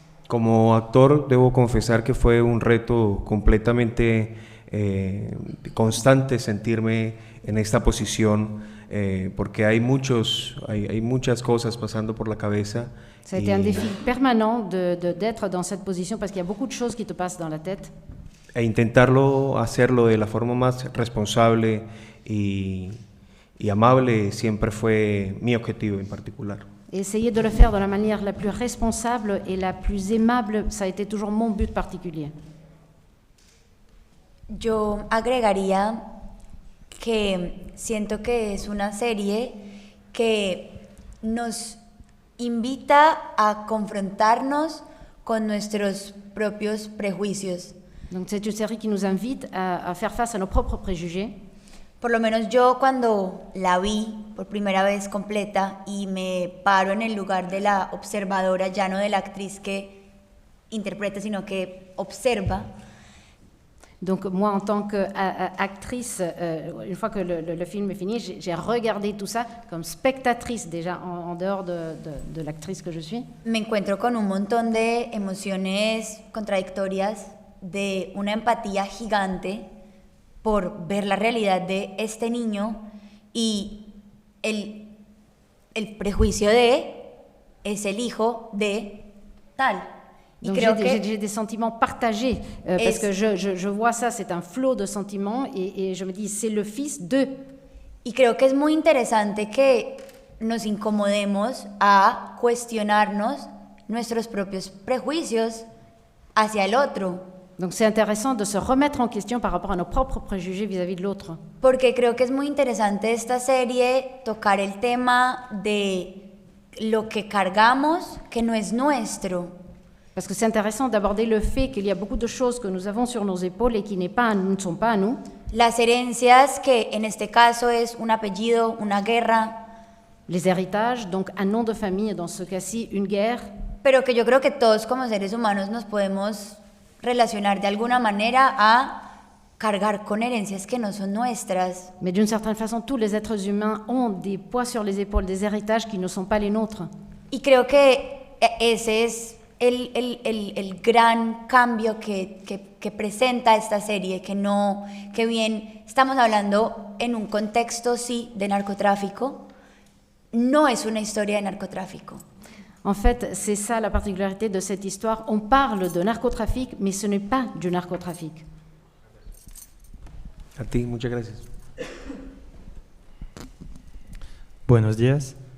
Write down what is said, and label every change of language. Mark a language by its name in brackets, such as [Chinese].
[Spanish] Como actor, debo confesar que fue un reto completamente constante sentirme en esta posición, porque hay muchas cosas pasando por la cabeza. [French] Ça a été un défi permanent d'être dans cette position, parce qu'il y a beaucoup de choses qui te passent dans la tête. [Spanish] E intentarlo hacerlo de la forma más responsable y amable siempre fue mi objetivo en particular. [French] Essayer de le faire de la manière la plus responsable et la plus aimable, ça a été toujours mon but particulier. [Spanish] Yo agregaría que siento que es una serie que nos invita a confrontarnos con nuestros propios prejuicios. [French] Donc c'est une série qui nous invite à faire face à nos propres préjugés. [Spanish] Por lo menos yo cuando la vi por primera vez completa y me paro en el lugar de la observadora, ya no de la actriz que interpreta, sino que observa. [French] Donc moi, en tant qu'actrice, une fois que le film est fini, j'ai regardé tout ça comme spectatrice déjà, en dehors de l'actrice que je suis. [Spanish] Me encuentro con un montón de emociones contradictorias, de una empatía gigante por ver la realidad de este niño y el prejuicio de es el hijo de tal. [French] Donc j'ai des sentiments partagés, parce que je vois ça, c'est un flot de sentiments, et je me dis, c'est le fils de. [Spanish] Y creo que es muy interesante que nos incomodemos a cuestionarnos nuestros propios prejuicios hacia el otro. [French] Donc c'est intéressant de se remettre en question par rapport à nos propres préjugés vis-à-vis de l'autre. [Spanish] Porque creo que es muy interesante esta serie tocar el tema de lo que cargamos que no es nuestro. [French] Parce que c'est intéressant d'aborder le fait qu'il y a beaucoup de choses que nous avons sur nos épaules et qui ne sont pas à nous. [Spanish] Las herencias, que en este caso es un apellido, una guerra. [French] Les héritages, donc un nom de famille, dans ce cas-ci, une guerre. [Spanish] Pero que yo creo que todos como seres humanos nos podemos relacionar de alguna manera a cargar con herencias que no son nuestras. [French] Mais d'une certaine façon, tous les êtres humains ont des poids sur les épaules, des héritages qui ne sont pas les nôtres. [Spanish] Y creo que ese es el gran cambio que presenta esta serie, que bien estamos hablando en un contexto, sí, de narcotráfico, no es una historia de narcotráfico. [French] En fait, c'est ça la particularité de cette histoire. On parle de narcotrafic, mais ce n'est pas du narcotrafic. [Spanish] A ti, muchas gracias. Buenos días.